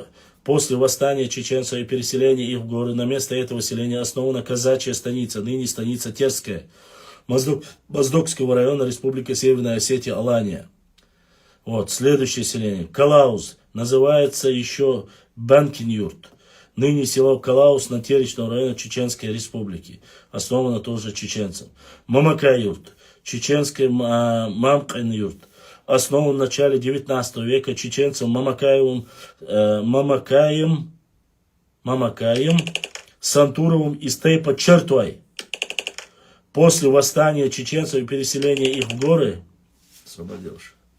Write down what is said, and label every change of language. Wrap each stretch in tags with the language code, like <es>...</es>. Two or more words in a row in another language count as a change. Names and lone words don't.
<ru>После восстания чеченцев и переселения их в горы, на место этого селения основана казачья станица, ныне станица Терская, Моздокского района Республика Северная Осетия, Алания. Вот, следующее селение. Калауз. Называется еще Банкин-юрт. Ныне село Калауз натеричного района Чеченской Республики. Основано тоже чеченцем. Мамака-юрт. Чеченский Мамкин-юрт. Основан в начале 19 века чеченцем Мамакаем Сантуровым из Тейпа Чертуай. После восстания чеченцев и переселения их в горы, освободишь.</ru>